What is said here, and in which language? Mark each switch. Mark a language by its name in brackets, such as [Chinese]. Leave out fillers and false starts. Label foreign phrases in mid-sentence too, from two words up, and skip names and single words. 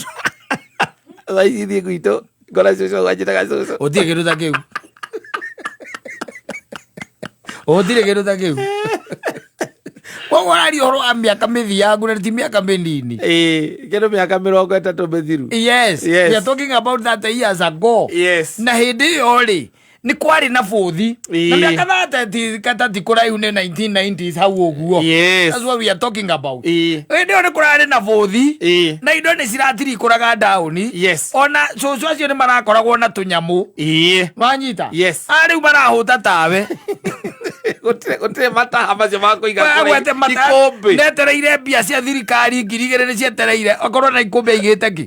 [Kikuyu] Thaici thie gwitũ ngora cucu wanjĩtaga cucu. Ũtirĩ kĩndũ ta kĩu. Ũtirĩ kĩndũ ta kĩu. Koguo ũraria ũhoro wa mĩaka mĩthiangu na ti mĩaka mĩnini. Kĩndũ mĩaka 30 mĩthiru. [English] Yes. We are talking about that years ago. Yes. [Kikuyu] Na hĩndĩ ĩyo rĩ ni kwari na bothi. Na mĩaka 30 katati kũraihu nĩ 1990s hau ũguo. [English] Yes. That's what we are talking about. [Kikuyu] Hĩndĩ ĩyo nĩ kũrarĩ na bothi. Na indo nĩ ciratirikũraga down. [English] Yes. [Kikuyu] Ona cucu acio nĩ marakoragwo na tũnyamũ. Wanyita? [English] Yes. [Kikuyu] Rĩu marahũta tawe. Gũtirĩ mataha macio ma kũiga ikũmbĩ. Netereire mbia cia thirikari 2,000 nĩ cietereire. Okorwo na ikũmbĩ aigĩte ki.